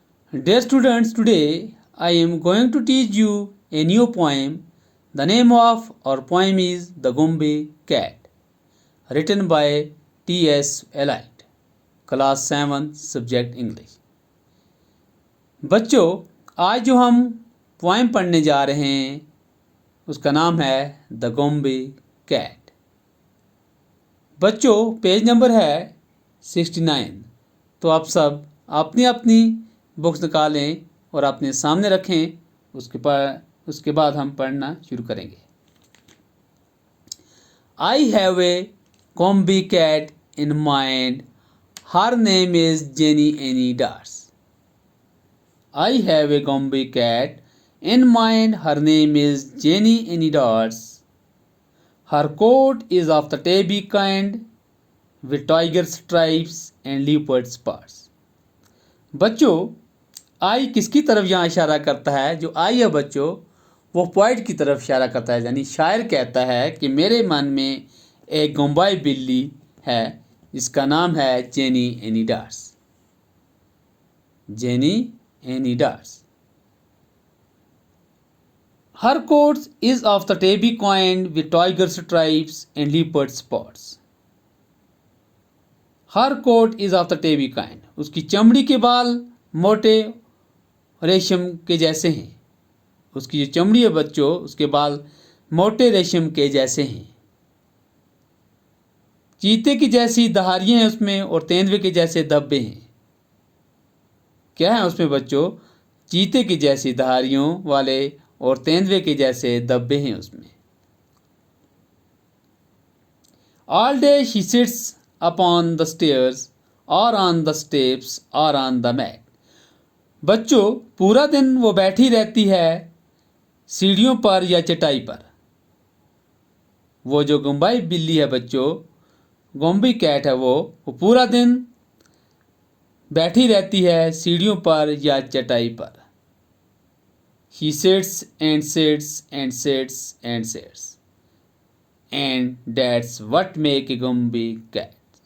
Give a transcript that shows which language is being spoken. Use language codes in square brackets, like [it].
[en] Dear students, today I am going to teach you a new poem. The name of our poem is The Gombe Cat, written by T.S. Eliot, Class 7, Subject English. [hi] बच्चों, आज जो हम poem पढ़ने जा रहे हैं उसका नाम है द गोम्बे कैट। बच्चों, पेज नंबर है 69। तो आप सब अपनी अपनी बुक्स निकालें और अपने सामने रखें। उसके बाद हम पढ़ना शुरू करेंगे। [en] I have a Gombe cat in mind, her name is Jenny Any Dots. I have a Gombe cat in mind, her name is Jenny Any Dots. Her coat is of the tabby kind, with tiger stripes and leopard spots. [hi] बच्चों, आई किसकी तरफ यहाँ इशारा करता है? जो आई है बच्चों, वो पोइट की तरफ इशारा करता है। यानी शायर कहता है कि मेरे मन में एक गोम्बाई बिल्ली है जिसका नाम है jenny any डार्स। [en] Jenny Any dots. Her coat is of the tabby kind with tiger stripes and leopard spots. Her coat is of the tabby kind. [hi] उसकी चमड़ी के बाल मोटे रेशम के जैसे हैं। उसकी जो चमड़ी है बच्चों, उसके बाल मोटे रेशम के जैसे हैं। चीते की जैसी दहारियां हैं उसमें और तेंदुए के जैसे धब्बे हैं। क्या है उसमें बच्चों? चीते की जैसी धारियों वाले और तेंदुए के जैसे धब्बे हैं उसमें। [en] all day she sits upon the stairs [hi] और [en] On the steps और on the mat. [hi] बच्चों, पूरा दिन वो बैठी रहती है सीढ़ियों पर या चटाई पर। वो जो गोम्बाई बिल्ली है बच्चों, गोम्बे कैट है, वो पूरा दिन बैठी रहती है सीढ़ियों पर या चटाई पर। [en] He sits and sits and sits and sits, and that's what make a Gombe cat.